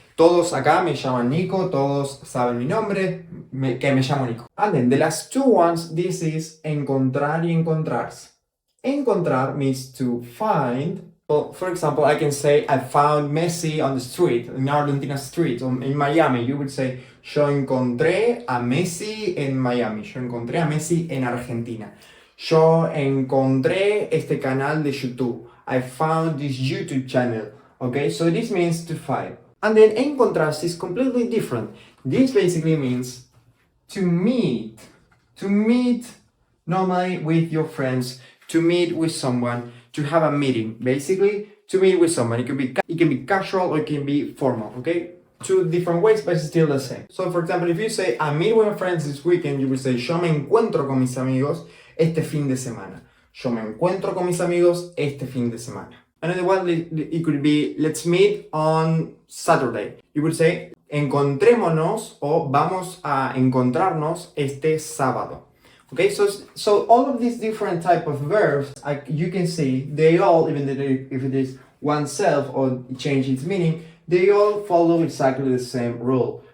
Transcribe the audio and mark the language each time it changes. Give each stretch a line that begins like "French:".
Spanish: Todos acá me llaman Nico, todos saben mi nombre, que me llamo Nico.
English: And then the last two ones, this is encontrar y encontrarse. Encontrar means to find. Well, for example, I can say I found Messi on the street, in Argentina street, or in Miami.
Spanish: You would say, yo encontré a Messi en Miami. Yo encontré a Messi en Argentina. Yo encontré este canal de YouTube.
English: I found this YouTube channel. Okay, so this means to find. And then encontrarse is completely different. This basically means to meet. To meet normally with your friends, to meet with someone, to have a meeting. Basically, to meet with someone. It can be casual or it can be formal, okay? Two different ways, but it's still the same. So, for example, if you say, I meet with my friends this weekend, you will say,
Spanish: yo me encuentro con mis amigos este fin de semana. Yo me encuentro con mis amigos este fin de semana.
English: Another one, it could be, let's meet on Saturday. You would say,
Spanish: encontrémonos o vamos a encontrarnos este sábado.
English: Okay, so all of these different type of verbs, you can see, they all, even if it is oneself or change its meaning, they all follow exactly the same rule.